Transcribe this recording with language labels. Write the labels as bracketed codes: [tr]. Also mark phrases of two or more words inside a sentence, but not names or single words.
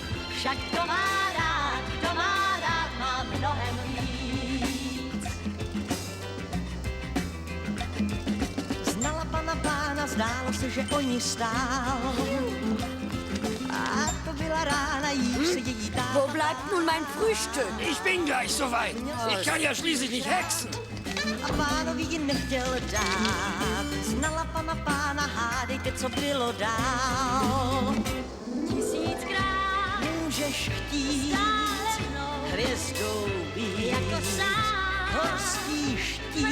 [cs] Však kdo má rád má mnohem víc. Znala pana pána, zdálo se, že o ní stál. A to byla rána, jíž se její táta [de] Wo bleibt nun mein Frühstück? Ich bin gleich soweit. Ich kann ja schließlich nicht hexen. [cs] a pánovi ji nechtěl dát. Znala pana pána, hádejte, co bylo dál. Tisíckrát Můžeš chtít stálenou hvězdou být, jako sám horský štít,